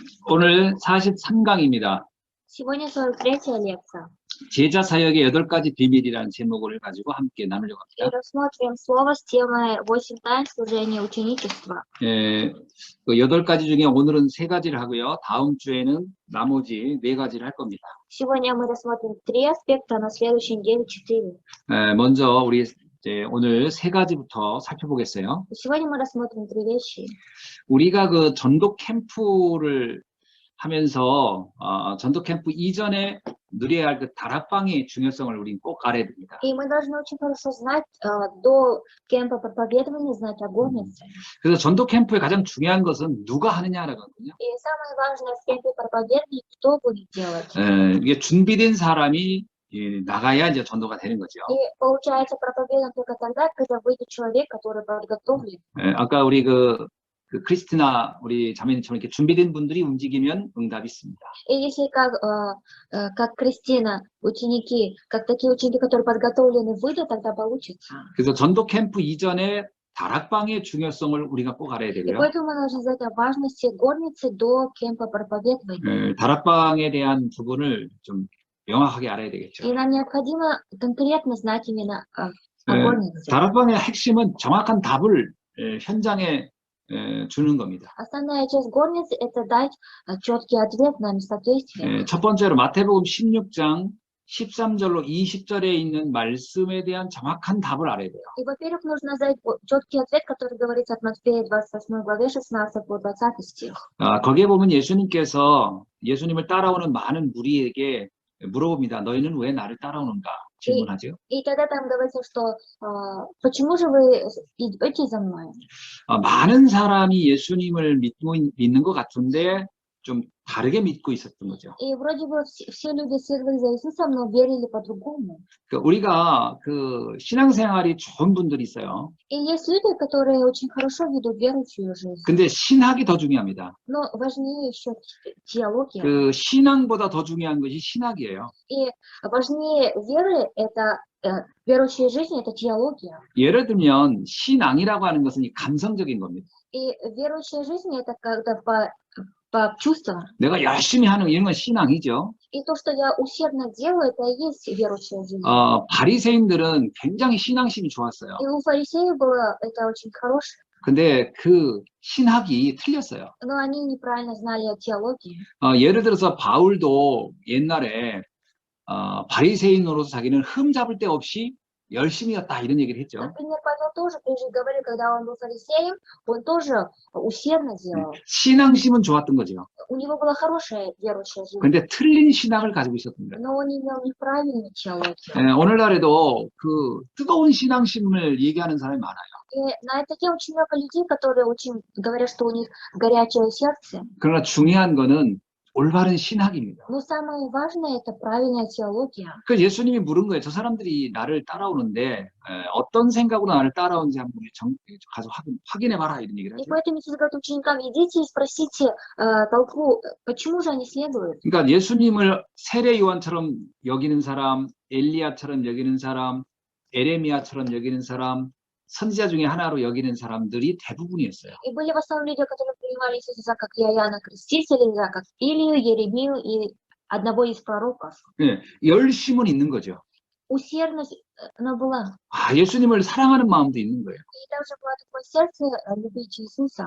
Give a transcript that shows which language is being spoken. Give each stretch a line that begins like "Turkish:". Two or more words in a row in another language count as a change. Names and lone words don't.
Korean: 오늘 43강입니다.
Russian: Сегодня 43-я лекция.
Korean: 제자 사역의 8가지 비밀이라는 제목을 가지고 함께 나누려고
Russian: И
Korean: 합니다.
Russian: рассмотрим слово с темой 8 тайн служения ученичества.
Korean: 그 8가지 중에 오늘은 3가지를 하고요. 다음 주에는 나머지 4가지를 할 겁니다.
Russian: Сегодня мы рассмотрим 3 аспекта, а на следующей неделе 4.
Korean: 먼저 우리 오늘 3가지부터 살펴보겠어요.
Russian: Сегодня мы рассмотрим 3 вещи.
Korean: 우리가 그 전도 캠프를 하면서 전도 캠프 이전에 누려야 할 그 다락방의 중요성을 우리는 꼭 알아야 됩니다.
Russian: И мы должны очень хорошо знать, до кемпа проповедования, знать о горнице.
Korean: 그래서 전도 캠프의 가장 중요한 것은 누가 하느냐라거든요.
Russian: И самое важное в кемпе проповедования, кто будет делать.
Korean: 이게 준비된 사람이 나가야 이제 전도가 되는 거죠.
Russian: И получается проповедовать только тогда, когда выйдет человек, который подготовлен.
Korean: 아까 우리 그 크리스티나 우리 자매님처럼 이렇게 준비된 분들이 움직이면 응답이 있습니다.
Russian: И если как Кристина, ученики, как такие ученики, которые подготовлены, выйдут, тогда получится.
Korean: 그래서 전도 캠프 이전에 다락방의 중요성을 우리가 꼭 알아야
Russian: И
Korean: 되고요.
Russian: поэтому мы должны знать о важности горницы до кемпа проповедования.
Korean: 다락방에 대한 부분을 좀 명확하게 알아야 되겠죠.
Russian: И нам необходимо конкретно знать именно о горнице.
Korean: 다락방의 핵심은 정확한 답을 현장에 주는 겁니다.
Russian: Основная часть горницы – это дать четкий ответ на несоответствие.
Korean: 첫 번째로 마태복음 16장 13절로 20절에 있는 말씀에 대한 정확한 답을 알아야 돼요.
Russian: И, во-первых, нужно знать четкий ответ, который говорится от Матфея 28 главе 16 по 20 стих.
Korean: 거기에 보면 예수님께서 예수님을 따라오는 많은 무리에게 물어봅니다. 너희는 왜 나를 따라오는가? 질문하죠.
Russian: И тогда там говорится, что почему же вы идете за мной?
Korean: 많은 사람이 예수님을 믿는 것 같은데 좀 다르게 믿고 있었던 거죠.
Russian: И вроде бы все люди следовали за Иисусом, но верили по-другому.
Korean: 우리가 그 신앙생활이 좋은 분들이 있어요.
Russian: И есть люди, которые очень хорошо ведут верующую жизнь.
Korean: 근데 신학이 더 중요합니다.
Russian: Но важнее еще теология.
Korean: 그 신앙보다 더 중요한 것이 신학이에요.
Russian: И важнее веры это верующая жизнь, это теология.
Korean: 예를 들면 신앙이라고 하는 것은 이 감성적인 겁니다.
Russian: И верующая жизнь это когда по чувствам.
Korean: 내가 열심히 하는 이런 건 신앙이죠.
Russian: И то, что я усердно делаю, это и есть верующая жизнь.
Korean: 바리새인들은 굉장히 신앙심이 좋았어요.
Russian: И у фарисеев было это очень хорошее.
Korean: 근데 그 신학이 틀렸어요.
Russian: Но они неправильно знали о теологии.
Korean: 예를 들어서 바울도 옛날에 바리새인으로서 자기는 흠 잡을 데 없이 열심히였다 이런 얘기를 했죠.
Russian: Например, Павел тоже прежде говорил, когда он был фарисеем, он тоже усердно делал.
Korean: 신앙심은 좋았던 거죠.
Russian: У него была хорошая верующая жизнь.
Korean: 근데 틀린 신학을 가지고 있었던 거예요.
Russian: Но он имел неправильную теологию.
Korean: 오늘날에도 그 뜨거운 신앙심을 얘기하는 사람이 많아요.
Russian: И на этой теме очень много людей, которые очень говорят, что у них горячее сердце.
Korean: 그러나 중요한 거는 올바른 신학입니다.
Russian: Но самое важное это правильная теология.
Korean: 그 예수님이 물은 거예요. 저 사람들이 나를 따라오는데 어떤 생각으로 나를 따라오는지 한번 가서 확인해봐라 이런 얘기를
Russian: И
Korean: 하죠.
Russian: поэтому Иисус говорит ученикам, идите и спросите толпу, почему же они следуют.
Korean: 그러니까 예수님을 세례 요한처럼 여기는 사람, 엘리야처럼 여기는 사람, 에레미야처럼 여기는 사람, 선지자 중에 하나로 여기는 사람들이 대부분이었어요.
Russian: И были в основном люди, которые принимали Иисуса как Иоанна Крестителя, как Илию, Еремию и одного из пророков.
Korean: 네, 열심은 있는 거죠.
Russian: Усердность, она была.
Korean: 예수님을 사랑하는 마음도 있는 거예요.
Russian: И также было такое сердце любить Иисуса.